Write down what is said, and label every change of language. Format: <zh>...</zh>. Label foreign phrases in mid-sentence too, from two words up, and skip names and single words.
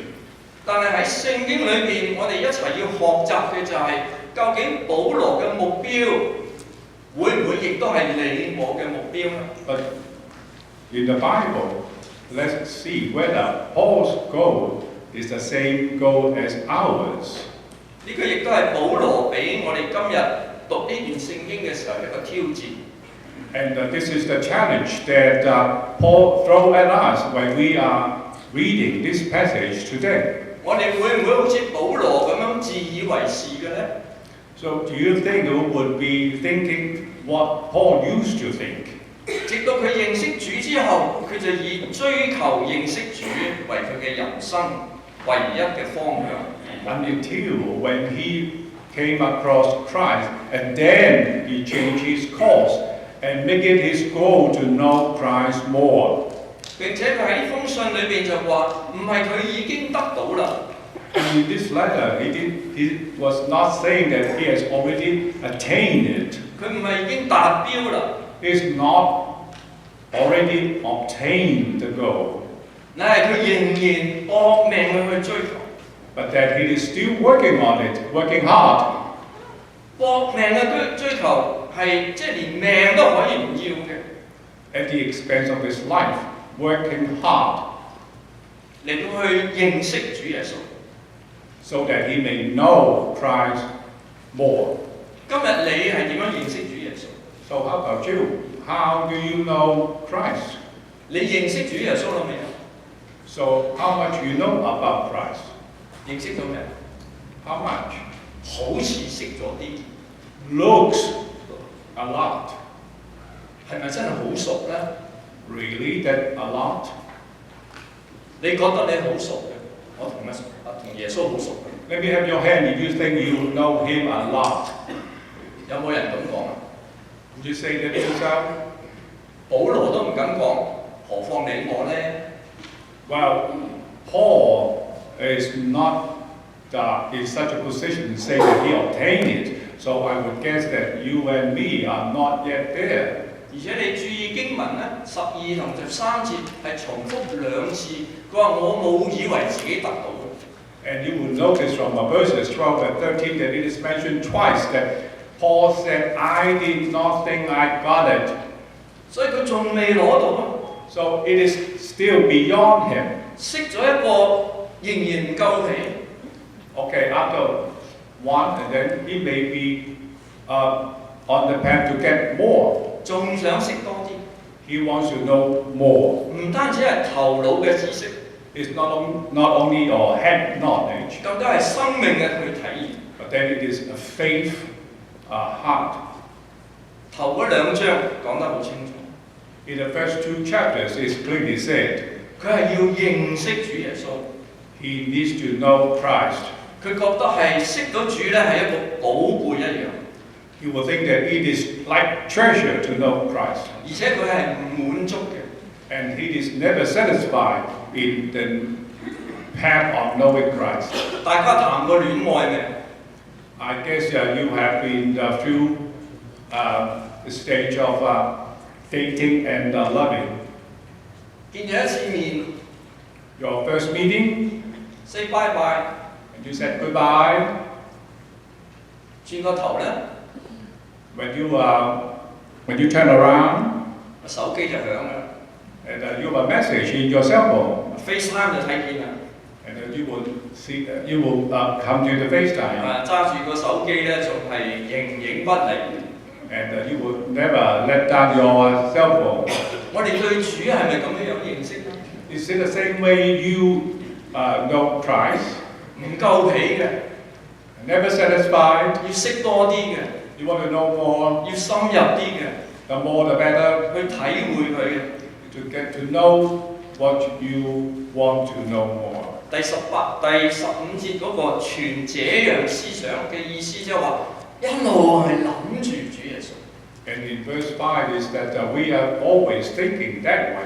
<yue>但係喺聖經裏邊，我哋一齊要學習嘅就係、究竟保羅嘅目標會唔會亦都係你我嘅目標呢？</yue> <en>But in the Bible, let's see whether Paul's goal is the same goal as ours.</en> <yue>呢個亦都係保羅俾我哋今日讀呢段聖經嘅時候一個挑戰。</yue> <en>And this is the challenge that Paul throws at us when we are reading this passage today.</en> <yue>我哋會唔會好似保羅咁樣自以為是嘅呢？</yue> <en>So do you think you would be thinking what Paul used to think?</en> <yue>直到佢認識主之後，佢就以追求認識主為佢嘅人生唯一嘅方向。</yue> <en>Until when he came across Christ, and then he changed his course and make it his goal to know Christ more.</en> <yue>並且佢喺呢封信裏邊就話，唔係佢已經得到啦。</yue> <en>In this letter, he was not saying that he has already attained it.</en> <yue>佢唔係已經達標啦。</yue> <en>He's not already obtained the goal.</en> <yue>乃係佢仍然搏命去追求。</yue> <en>But that he is still working on it, working hard.</en> <yue>搏命嘅追求係即係連命都可以唔要嘅。</yue> <en>At the expense of his life, working hard.</en> <yue>嚟到去認識主耶穌。</yue> <en>So that he may know Christ more.</en> <yue>今日你係點樣認識主耶穌</yue> <en>So how about you? How do you know Christ?</en> <yue>你認識主耶穌啦未啊？</yue> <en>So how much you know about Christ?</en> <yue>認識到未</yue> <en>How much?</en> <yue>好似識咗啲，</yue> <en>Looks a lot.</en> <yue>係咪真係好熟咧？</yue> <en>Really that a lot?</en> <yue>你覺得你好熟嘅，我同耶穌好熟嘅。</yue> <en>Let me have your hand if you think you know him a lot.</en> <yue>有冇人咁講啊？</yue> <en>Would you say that yourself?</en> <yue>保羅都唔敢講，何況你我咧？</yue> <en>Well, Paul is not in such a position to say that he obtained it. So I would guess that you and me are not yet there.</en> <yue>而且你注意經文咧，12同13節係重複兩次，佢話我冇以為自己得到。</yue> <en>And you will notice from the verses 12 and 13 that it is mentioned twice that Paul said, I did not think I got it.</en> <yue>所以佢仲未攞到啊！</yue> <en>So it is still beyond him.</en> <yue>識咗一個仍然唔夠皮。</yue> <en>Okay, after one, and then he may be on the path to get more.</en> <yue>仲想識多啲。</yue> <en>He wants to know more.</en> <yue>唔單止係頭腦嘅知識，</yue> <en>It's not only your head knowledge,</en> <yue>更加係生命嘅去體驗。</yue> <en>but then it is a faith heart.</en> <yue>頭嗰兩章講得好清楚。</yue> <en>In the first two chapters, it's clearly said</en> <yue>佢係要認識主耶穌，</yue> <en>he needs to know Christ.</en> <yue>佢覺得係識到主咧係一個寶貝一樣，</yue> <en>He will think that it is like treasure to know Christ.</en> <yue>而且佢係唔滿足嘅。</yue> <en>And he is never satisfied in the path of knowing Christ.</en> <yue>大家談過戀愛未？</yue> <en>I guess you have been through the stage of dating and loving.</en> <yue>見咗一次面</yue> <en>Your first meeting, ，say bye bye， and you said goodbye.</en> <yue>轉個頭咧，</yue> <en>When you turn around,</en> <yue>手機就響啦</yue> <en>and you have a message in your cell phone,</en> <yue>，FaceTime 就睇見啦。</yue> <en>and you will come to the FaceTime,</en> <yue>揸住個手機咧，仲係形影不離。</yue> <en>and you will never let down your cell phone.</en> <yue>我哋對主係咪咁樣認識咧？</yue> <en>Is it the same way you know Christ?</en> <yue>唔夠皮嘅，</yue> <en>Never satisfied.</en> <yue>要識多啲嘅，</yue> <en>You want to know more.</en> <yue>要深入啲嘅，</yue> <en>The more, the better.</en> <yue>去體會佢嘅。</yue> <en>To get to know what you want to know more.</en> <yue>第15節嗰個全這樣思想嘅意思，即係話一路係諗住主耶穌。</yue> <en>And in verse 5 is that we are always thinking that way.</en>